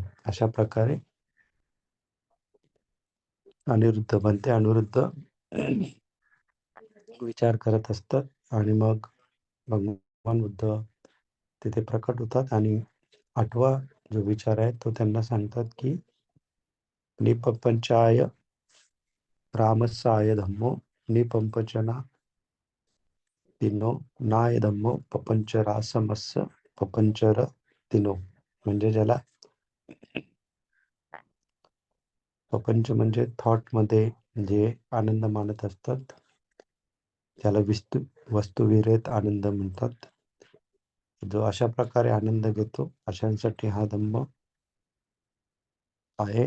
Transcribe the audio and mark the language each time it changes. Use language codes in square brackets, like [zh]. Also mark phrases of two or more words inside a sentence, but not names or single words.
[mr] अशा प्रकारे अनिरुद्ध बनते. अनिरुद्ध विचार करत असतात आणि मग भगवान बुद्ध तिथे प्रकट होतात आणि 8वा जो विचार आहे तो त्यांना सांगतात की [pi] निपंचाय रामस्साय धम्मो निपंपचना तिनो नाय धम्मो पपंचरासमस्य पपंचर तिनो. [mr] म्हणजे ज्याला पपंच म्हणजे थॉट मध्ये जे आनंद मानत असतात त्याला वस्तुविरहित आनंद म्हणतात. जो अशा प्रकारे आनंद घेतो अशांसाठी हा धम्म आहे.